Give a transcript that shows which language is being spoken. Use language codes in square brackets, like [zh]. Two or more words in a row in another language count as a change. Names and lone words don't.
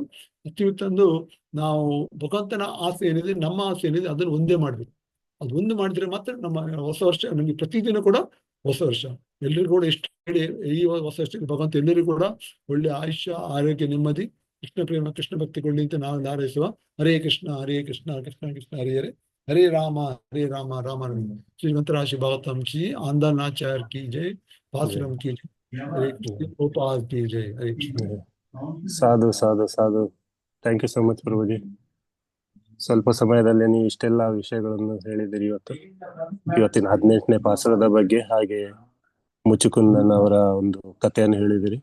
[kn] ಸ್ಥಿತಿಗೆ ತಂದು ನಾವು ಭಗವಂತನ ಆಸೆ ಏನಿದೆ, ನಮ್ಮ ಆಸೆ ಏನಿದೆ ಅದನ್ನು ಒಂದೇ ಮಾಡ್ಬೇಕು. ಅದು ಒಂದು ಮಾಡಿದ್ರೆ ಮಾತ್ರ ನಮ್ಮ ಹೊಸ ವರ್ಷ ನಮಗೆ ಪ್ರತಿದಿನ ಕೂಡ ಹೊಸ ವರ್ಷ. ಎಲ್ಲರಿಗೂ ಕೂಡ ಇಷ್ಟು ಹೇಳಿ ಈ ಹೊಸ ವರ್ಷಕ್ಕೆ ಭಗವಂತ ಎಲ್ಲರಿಗೂ ಕೂಡ ಒಳ್ಳೆ ಆಯುಷ್ಯ, ಆರೋಗ್ಯ, ನೆಮ್ಮದಿ, ಕೃಷ್ಣ ಪ್ರೇಮ, ಕೃಷ್ಣ ಭಕ್ತಿ ಕೊಡ್ಲಿ ಅಂತ ನಾವು ಹಾರೈಸುವ. [sa] ಹರೇ ಕೃಷ್ಣ ಹರೇ ಕೃಷ್ಣ ಕೃಷ್ಣ ಕೃಷ್ಣ ಹರೇ ಹರೇ, ಹರೇ ರಾಮ ಹರೇ ರಾಮ ರಾಮ ರಾಮ. [hi] श्रीमंत राशि भागवतम् की, आंदनाचार्य की जय, पासुरम् की जय, हरे कृष्ण गोपाल की जय, हरे कृष्ण. [kn] ಸಾಧು ಸಾಧು ಸಾಧು. [en] thank you so much ಪ್ರಭುಜಿ. [kn] ಸ್ವಲ್ಪ ಸಮಯದಲ್ಲಿ ನೀವು ಇಷ್ಟೆಲ್ಲ ವಿಷಯಗಳನ್ನು ಹೇಳಿದಿರಿ. ಇವತ್ತಿನ 18ನೇ ಪಾಸುರದ ಬಗ್ಗೆ, ಹಾಗೆ ಮುಚುಕುಂದನ್ ಅವರ ಒಂದು ಕಥೆಯನ್ನು ಹೇಳಿದಿರಿ.